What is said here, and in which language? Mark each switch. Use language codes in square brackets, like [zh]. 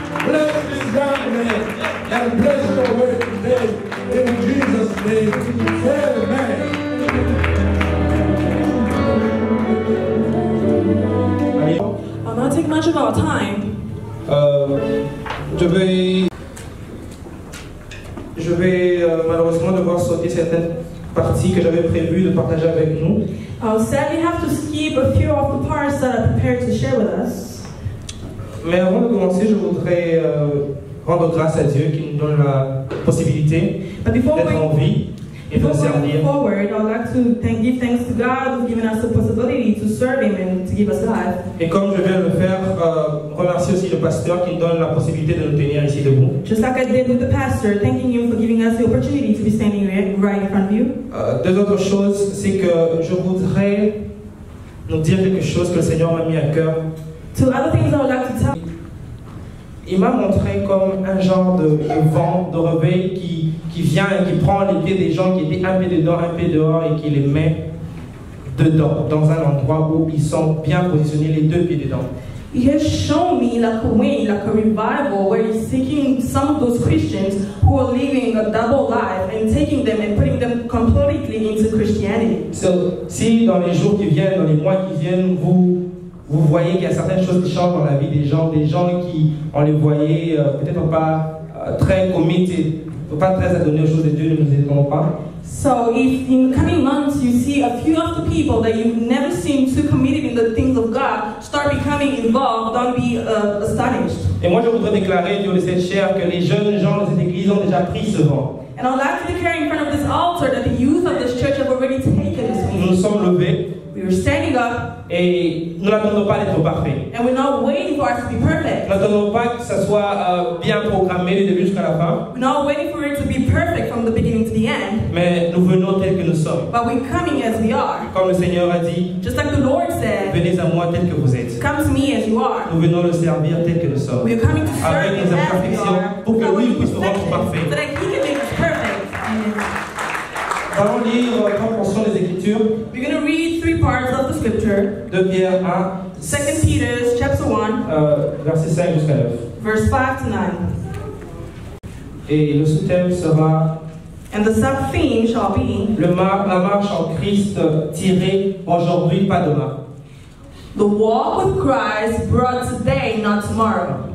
[en] Bless this young man and bless your word today. In Jesus' name, amen. I'll not take much of our time. [fr] Je vais malheureusement devoir sauter certaines parties que j'avais prévu de partager avec nous. [en] I'll sadly have to skip a few of the parts that I prepared to share with us. [fr] Mais avant de commencer, je voudrais rendre grâce à Dieu qui nous donne la possibilité d'être en vie et de servir. [en] Forward, I'd like to give thanks to God who's given us the possibility to serve Him and to give us life. [fr] Et comme je viens de le faire, remercier aussi le pasteur qui nous donne la possibilité de nous tenir ici debout. [en] Just like I did with the pastor, thanking him for giving us the opportunity to be standing right in front of you. [fr] Deux autres choses, c'est que je voudrais nous dire quelque chose que le Seigneur m'a mis à cœur. [en] Two other things I would like to tell. [fr] Il m'a montré comme un genre de vent, de réveil qui vient et qui prend les pieds des gens qui étaient un pied dedans, un pied dehors et qui les met dedans, dans un endroit où ils sont bien positionnés, les deux pieds dedans. [en] He has shown me like a wind, like a revival, where he's taking some of those Christians who are living a double life and taking them and putting them completely into Christianity. [fr] So, si dans les jours qui viennent, dans les mois qui viennent, vous voyez qu'il y a certaines choses qui changent dans la vie des gens qui, on les voyait peut-être pas très committed, pas très adonnés aux choses de Dieu, ne nous étonnons pas. [en] So if in the coming months you see a few of the people that you've never seen too committed in the things of God start becoming involved, don't be astonished. [fr] Et moi je voudrais déclarer, Dieu le sait cher, que les jeunes gens de cette église ont déjà pris ce vent. [en] And I'd like to declare in front of this altar that the youth of this church have already taken this wind. [fr] Nous nous sommes levés. [en] We were standing up. [fr] Et nous n'attendons pas d'être parfaits. [en] And we're not waiting for us to be perfect. [fr] Nous n'attendons pas que ça soit bien programmé du début jusqu'à la fin. [en] We're not waiting for it to be perfect from the beginning to the end. [fr] Mais nous venons tels que nous sommes. [en] But we're coming as we are. [fr] Comme le Seigneur a dit, [en] just like the Lord said, [fr] venez à moi tel que vous êtes. [en] Come to me as you are. [fr] Nous venons le servir tel que nous sommes. [en] We're coming to serve [fr] avec nos imperfections pour que lui puisse nous rendre parfaits. [en] So that He can make us perfect. [fr] Nous allons lire trois portions des Écritures. [en] We're going to read three parts of the scripture. [fr] 2 Pierre 1, [en] 2 Peter chapter 1, [fr] verset 5 jusqu'à 9. [en] Verse 5 to 9. [fr] Et le sous-thème sera [en] and the sub-theme shall be [fr] la marche en Christ tirée aujourd'hui, pas demain. [en] The walk with Christ brought today, not tomorrow.